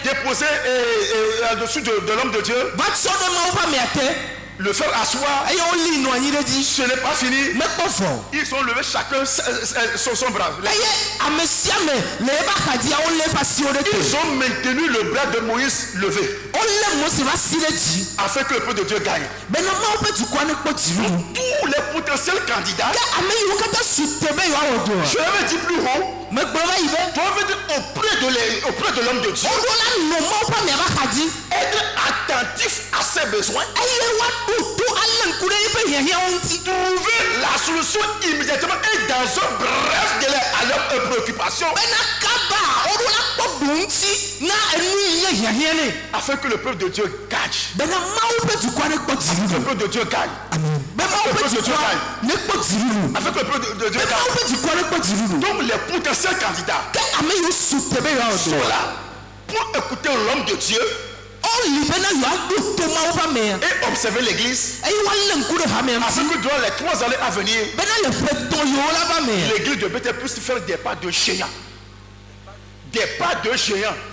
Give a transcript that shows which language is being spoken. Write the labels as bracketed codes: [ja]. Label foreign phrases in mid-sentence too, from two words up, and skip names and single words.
[fr] déposée au-dessus de l'homme de Dieu, [ee] va tsɔ ɖe mawu ƒe amea te [fr] le faire asseoir. [ee] eye woli nɔ anyi ɖe dzi. [fr] Ce n'est pas fini. [ee] Mekpɔ vɔ. [fr] Ils ont levé chacun son bras. [ee] Eye ame sia ame le ebe axadzia wolé eƒe asiwo ɖe te. [fr] Ils ont maintenu le bras de Moïse levé [ee] Wolé Mose ƒe asi ɖe dzi [fr] afin que le peuple de Dieu gagne. [ee] be ne mawu ƒe dukɔa ne kpɔ dziɖuɖu. [fr] Tous les potentiels candidats, [ee] Ke ame yiwo katã su te be yewoawɔ dɔ. [fr] je l'avais dit plus haut, [ee] Megblɔ va yi be [fr] doivent être auprès de l'homme de Dieu. [ee] woɖo la nɔ mawu ƒe amea ƒe axadzi [fr] Être attentif à ses besoins. [ee] eye woaɖo to alé ŋku ɖe yiƒe hiahiãwo ŋuti. [fr] Trouver la solution immédiatement et dans un bref délai à leurs préoccupations [ee] Bena kaba woɖo la kpɔ ɖo ŋuti na enu yi nye hiahiã nɛ. [fr] afin que le peuple de Dieu gagne. [ee] Bena mawu ƒe dukɔa ne kpɔ Le dziɖuɖu. [fr] peuple de Dieu gagne. [ee] Be mawu ƒe dukɔa ne kpɔ dziɖuɖu. [fr] Afin que le peuple de Dieu [ee] Be [fr] gagne. [ee] mawu ƒe dukɔa ne kpɔ dziɖuɖu. [fr] Donc les potentiels candidats [ee] Ke ame yiwo su te be yewoawɔ sont dɔ. [fr] là pour écouter l'homme de Dieu O et observer l'église. Afin que durant les 3 années à venir, l'église de Bethel puisse faire des pas de géant. Des pas de géant.